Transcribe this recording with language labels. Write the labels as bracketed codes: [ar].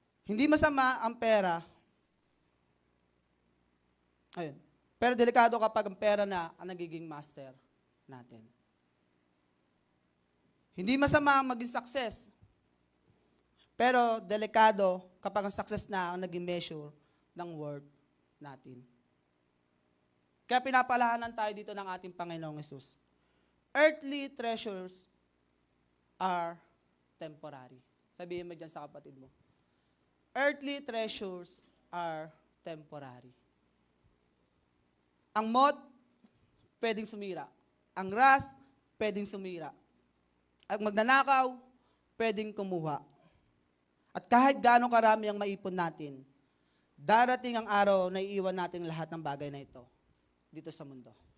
[tl] Hindi masama ang pera, pero delikado kapag ang pera na ang nagiging master natin. Hindi masama ang maging success, pero delikado kapag ang success na ang naging measure ng worth natin. Kaya pinapalahanan tayo dito ng ating Panginoong Hesus. [en] Earthly treasures are temporary. [tl] Sabihin mo dyan sa kapatid mo. [en] Earthly treasures are temporary. [tl] Ang moth, pwedeng sumira. Ang rust, pwedeng sumira. Ang magnanakaw, pwedeng kumuha. At kahit gaano karami ang maipon natin, darating ang araw na iiwan natin lahat ng bagay na ito dito sa mundo.